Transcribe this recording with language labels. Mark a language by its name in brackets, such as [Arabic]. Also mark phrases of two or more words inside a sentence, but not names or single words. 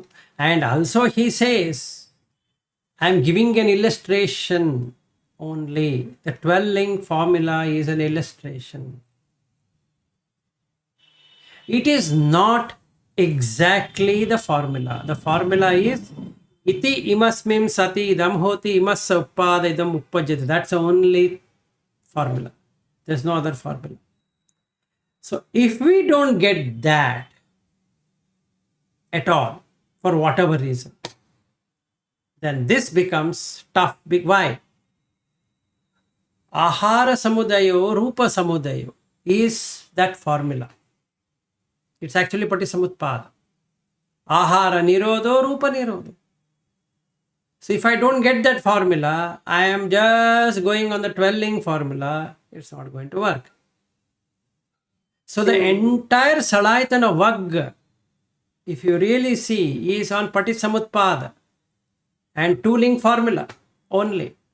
[English] And also he says, I'm giving an illustration only. The 12-link formula is an illustration. It is not exactly the formula. The formula is [Pali] iti imasmim sati idam hoti imassa uppada idam uppajyate. [English] That's the only formula. There's no other formula. So if we don't get that at all, for whatever reason, then this becomes tough. Why? [Pali] Ahara samudayo, rupa samudayo [English] is that formula. It's actually Paticcasamutpada. [Pali] Ahara nirodho, rupa nirodho. [English] So if I don't get that formula, I am just going on the 12-link formula, it's not going to work. So the entire Salayatana Vagga, if you really see, is on Paticcasamutpada and 2-link formula only.